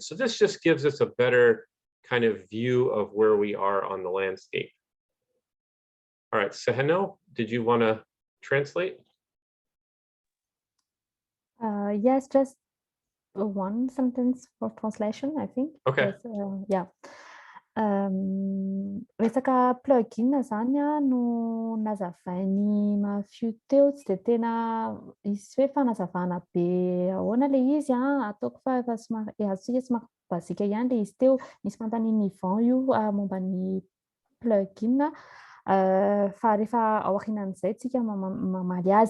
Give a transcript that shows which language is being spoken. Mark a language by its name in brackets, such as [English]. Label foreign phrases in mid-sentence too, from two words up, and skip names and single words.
[English] So this just gives us a better kind of view of where we are on the landscape. All right, Seheno, did you want to translate? Yes, just one sentence for translation, I think. Okay. Yeah. [Malagasy] Resaka plugin zany no nazavainy mafio teo, tsy de tena izy hoe fanazavana be ahoana le izy ataoko fa efa somary azontsika somary bazika ihany le izy teo. Misy fanontaniana Ivan io momba ny plugin fa rehefa aorianan'izay tsika mamaly azy.